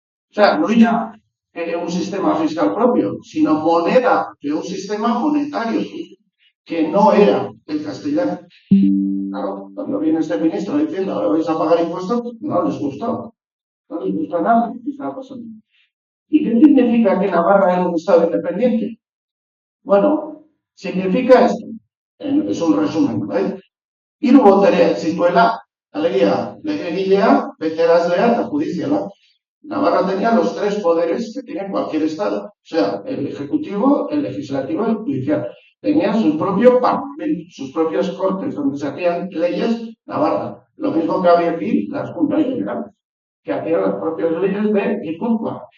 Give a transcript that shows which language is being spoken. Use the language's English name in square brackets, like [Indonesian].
[Spanish] O sea, no ya un sistema fiscal propio, sino moneda de un sistema monetario que no era el castellano. Claro, cuando viene este ministro diciendo ahora vais a pagar impuestos, no les gustó. No les gusta nada lo que está pasando. ¿Y qué significa que Navarra es un estado independiente? Bueno, significa esto. Es un resumen, ¿vale? [Basque] Hiru botere zituela, alegia legegilea, beterazlea eta judiziala. [Spanish] Navarra tenía los tres poderes que tiene cualquier estado, o sea, el ejecutivo, el legislativo y el judicial. Tenía su propio parlamento, sus propias cortes, donde se hacían leyes. Navarra. Lo mismo que había aquí las juntas generales, que hacían las propias leyes de Guipúzcoa.